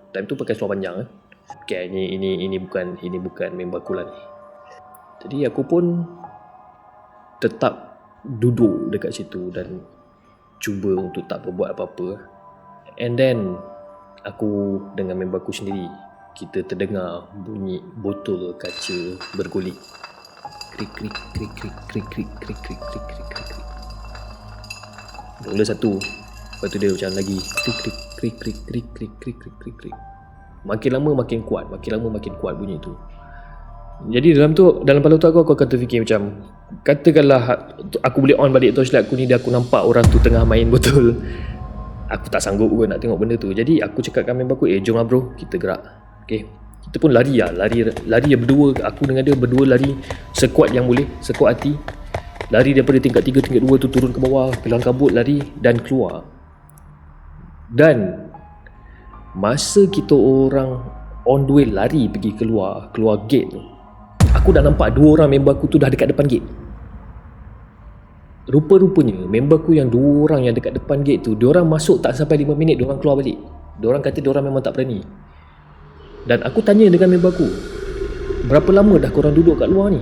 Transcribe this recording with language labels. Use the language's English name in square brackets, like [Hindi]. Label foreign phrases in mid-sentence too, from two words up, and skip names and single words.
[Malay] Time tu pakai seluar panjang kan. Okay, ini bukan member aku lah ni. Jadi aku pun tetap duduk dekat situ dan cuba untuk tak berbuat apa-apa. [English] And then [Malay] aku dengan member aku sendiri, kita terdengar bunyi botol kaca berguling. Krik krik krik krik krik krik krik krik krik krik krik. Mula satu, lepas tu dia macam lagi krik krik krik krik krik krik krik krik krik krik. Makin lama makin kuat bunyi tu. Jadi dalam kepala tu aku akan terfikir macam, katakanlah aku boleh on balik torchlight aku ni dan aku nampak orang tu tengah main botol, aku tak sanggup pun nak tengok benda tu. Jadi aku cakap dengan member aku, jom lah bro, kita gerak. Okay. Kita pun lari berdua. Aku dengan dia berdua lari sekuat yang boleh, sekuat hati. Lari daripada tingkat 3, tingkat 2 tu turun ke bawah, kelang kabut lari dan keluar. Dan masa kita orang [English] on the way [Malay] lari pergi keluar gate tu, aku dah nampak 2 orang member aku tu dah dekat depan gate. Rupa-rupanya member aku yang 2 orang yang dekat depan gate tu, diorang masuk tak sampai 5 minit diorang keluar balik. Diorang kata diorang memang tak berani. Dan aku tanya dengan member aku, berapa lama dah korang duduk kat luar ni?